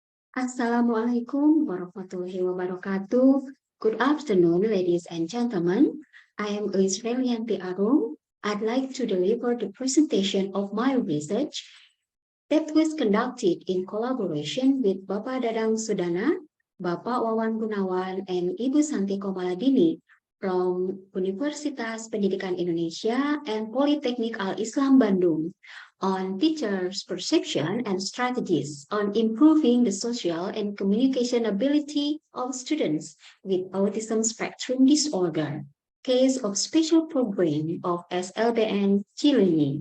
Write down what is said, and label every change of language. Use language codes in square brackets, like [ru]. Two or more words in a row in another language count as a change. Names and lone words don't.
[ar] السلام عليكم ورحمة الله وبركاته. [en] Good afternoon, ladies and gentlemen. I am Israelianti Arum. I'd like to deliver the presentation of my research that was conducted in collaboration with Bapak Dadang Sudana, Bapak Wawan Gunawan, and Ibu Santi Komaladini from Universitas Pendidikan Indonesia and Politeknik Al-Islam Bandung on teachers' perception and strategies on improving the social and communication ability of students with autism spectrum disorder, case of special program of SLBN Chile.